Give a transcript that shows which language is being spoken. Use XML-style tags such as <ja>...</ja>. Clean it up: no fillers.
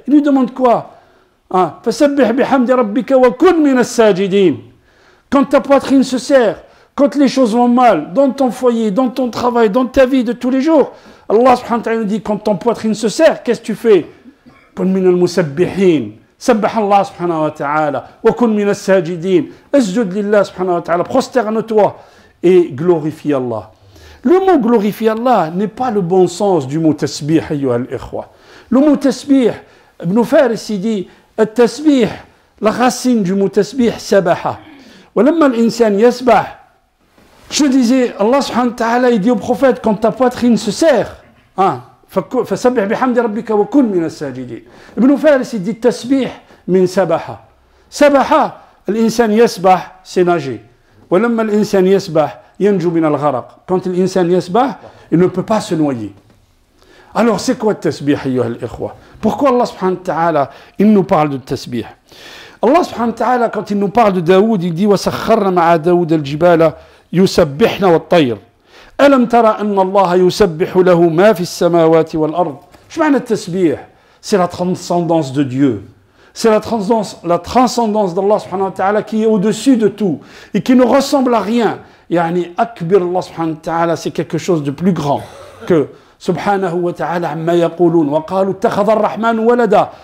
<fr>Il nous demande quoi?</fr> <ar>فَسَبِّحْ بِحَمْدِ رَبِّكَ وَكُنْ مِنَ السَّاجِدِينَ.</ar> <fr>Quand ta poitrine se serre, quand les choses vont mal, dans ton foyer, dans ton travail, dans ta vie de tous les jours, Allah subhanahu wa ta'ala nous dit, quand ton poitrine se serre, qu'est-ce que tu fais?</fr> <ar>كُنْ مِنَ الْمُسَبِّحِينَ. سبح الله سبحانه وتعالى وكن من الساجدين اسجد لله سبحانه وتعالى</ar> <fr>prosterne-toi et glorifie Allah. Le mot glorifie Allah n'est pas le bon sens du mot tasbih</fr> <ar>ayyuha al-ikhwa.</ar> <fr>Le mot tasbih, Ibn Faris il dit التسبيح la racine du mot tasbih sabaha.</fr> <ar>ولما الإنسان يسبح,</ar> <fr>je disais Allah subhanahu wa ta'ala il dit au prophète quand ta poitrine se serre,</fr> <ar>فسبح بحمد ربك وكن من الساجدين. ابن فارس</ar> <fr>dit</fr> <ar>التسبيح من سبحة. سبحة الإنسان يسبح</ar> <fr>c'est nager.</fr> <ar>ولما الإنسان يسبح ينجو من الغرق.</ar> <fr>Quand</fr> <ar>الإنسان يسبح,</ar> <fr>il ne peut pas se noyer. Alors c'est quoi le tasbih</fr> <ar>أيها الإخوة?</ar> <fr>Pourquoi Allah subhanahu wa ta'ala il nous parle de tasbih? Allah subhanahu wa ta'ala quand il nous parle de Daoud, il dit</fr> <ar>وسخرنا مع داود الجبال يسبحن والطير. ألم ترى أن الله يسبح له ما في السماوات والأرض. شو معنى التسبيح?</ar> <fr>C'est la transcendance de Dieu. C'est la transcendance d'Allah subhanahu wa ta'ala qui est au-dessus de tout et qui ne ressemble à rien.</fr> <ar>يعني أكبر</ar> <fr>Allah subhanahu wa ta'ala, c'est quelque chose de plus grand que subhanahu wa ta'ala</fr> <ar>عما يقولون وقالوا اتخذ الرحمن ولدا.</ar>